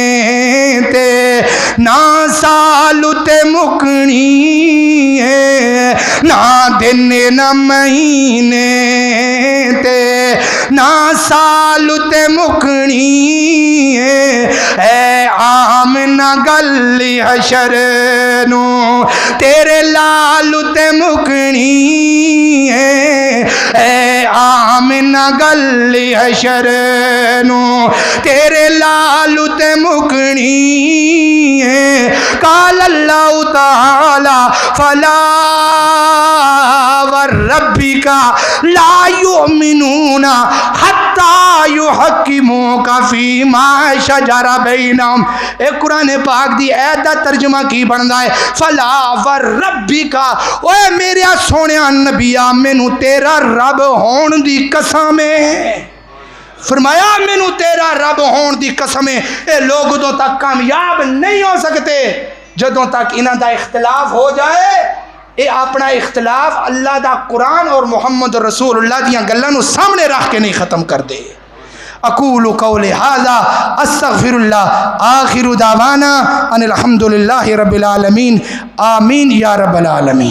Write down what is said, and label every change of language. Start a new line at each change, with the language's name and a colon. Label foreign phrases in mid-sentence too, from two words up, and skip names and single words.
Punjabi: تے، نہ سال تے مکھنی ہے، نہ دن نہ مہینے تے، نہ سال تے مکھنی ہے، اے آمنہ گلی حشر نو تیرے لال تے مکھنی ہے، اے آمنہ گلی حشر نو تیرے لال تے مکھنی ہے۔
Arabic: قال اللہ تعالی فلا وربک لا یؤمنون حتی یحکموک فیما شجر بینہم۔
Punjabi: اے قرآن پاک دی ایت دا ترجمہ کی بندا ہے،
Arabic: فلا وربک،
Punjabi: اوے میرے سونیا نبیا مینوں تیرا رب ہون دی قسم ہے، فرمایا مینوں تیرا رب ہون دی قسم ہے، اے لوگ ادوں تک کامیاب نہیں ہو سکتے جدوں تک انہاں دا اختلاف ہو جائے، اے اپنا اختلاف اللہ دا قرآن اور محمد رسول اللہ دیاں گلاں نو سامنے رکھ کے نہیں ختم کر دے۔
Arabic: اقول قول ھذا استغفر اللہ، آخر دعوانا ان الحمد للہ رب العالمین، آمین یا رب العالمین۔